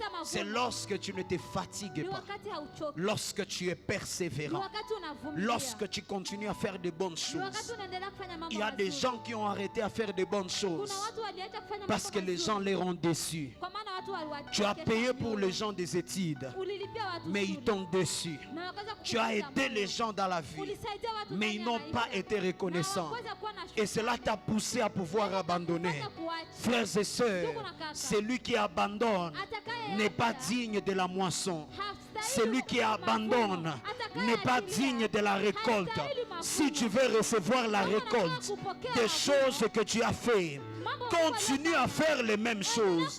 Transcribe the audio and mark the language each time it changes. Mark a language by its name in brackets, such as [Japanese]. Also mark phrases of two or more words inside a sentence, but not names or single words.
[French] c'est [Swahili] mavuno. [French] lorsque tu ne te fatigues [Swahili] Ni [French] pas, [Swahili] wakati hauchoki. [French] lorsque tu es [Swahili] Ni [French] persévérant, [Swahili] wakati unavumilia. [French] lorsque tu continues à faire de bonnes [Swahili] Ni wakati [French] choses. [Swahili] unaendelea kufanya mambo [French] Il y a des [Swahili] mazuri. [French] gens qui ont arrêté à faire de bonnes choses [Swahili] Kuna watu waliacha kufanya [French] parce [Swahili] mambo [French] que les [Swahili] mazuri. [French] gens les ont déçus. [Swahili] Kwa maana watu waliwachekesha [French] Tu as payé pour [Swahili] mioyo. [French] les gens des études, [Swahili] Ulilipia watu [French] mais ils [Swahili] shule. [French] t'ont déçu. [Swahili] Na wakaweza [French] Tu as [Swahili] kukuumiza [French] aidé [Swahili] moyo. [French] les gens dans la vie, [Swahili] Ulisaidia watu [French] mais [Swahili] ndani [French] ils [Swahili] ya [French] n'ont [Swahili] maisha. [French] pas été [Swahili] Na [French] reconnaissants. [Swahili] hawakuweza kuwa na [French] Et [Swahili] shukrani. [French] cela t'a poussé à pouvoir abandonner. Frères et sœurs, celui qui abandonne n'est pas digne de la moisson. Celui qui abandonne n'est pas digne de la récolte. Si tu veux recevoir la récolte des choses que tu as fait, continue à faire les mêmes choses.